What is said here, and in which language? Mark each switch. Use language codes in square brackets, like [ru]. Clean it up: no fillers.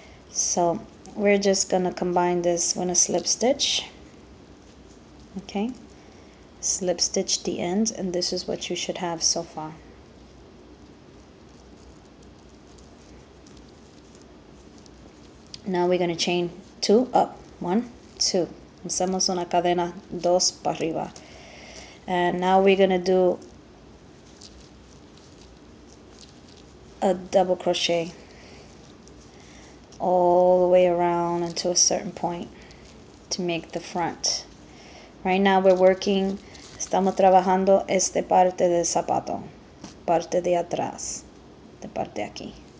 [en] So we're just gonna combine this with a slip stitch. Okay. Slip stitch the ends, and this is what you should have so far. Now we're going to chain 2 up, 1, 2. [es] Hacemos una cadena 2 para arriba. [en] And now we're going to do a double crochet all the way around until a certain point to make the front. [es] Right now we're working, estamos trabajando esta parte del zapato, parte de atrás, de parte aquí.